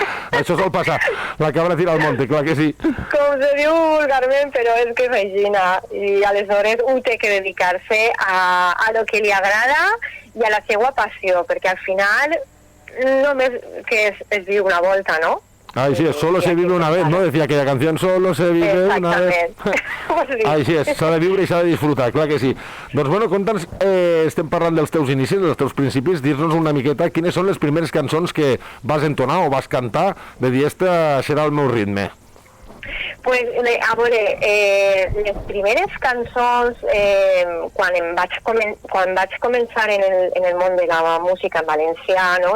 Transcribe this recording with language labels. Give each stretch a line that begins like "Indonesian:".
Catalan: Això sol passar,
Spanish: la cabra tira al monte,
Catalan: clar que sí. Com se diu vulgarment, però és que és així, i aleshores ho té que dedicar-se a lo que li agrada i a la seva passió, perquè al final només que es viu una volta, no?
Spanish: Ay, sí, solo se vive una vez, ¿no? Decía aquella canción, solo se vive una vez.
Catalan: Ai, sí, s'ha de viure i s'ha de disfrutar, clar que sí. Doncs bueno, conta'ns, estem parlant dels teus inicis, dels teus principis, dir-nos una miqueta quines són les primeres cançons que vas entonar o vas cantar de dir, esta serà el meu ritme. Pues, a veure, les primeres cançons, quan vaig començar en el món de la música en valencià, no?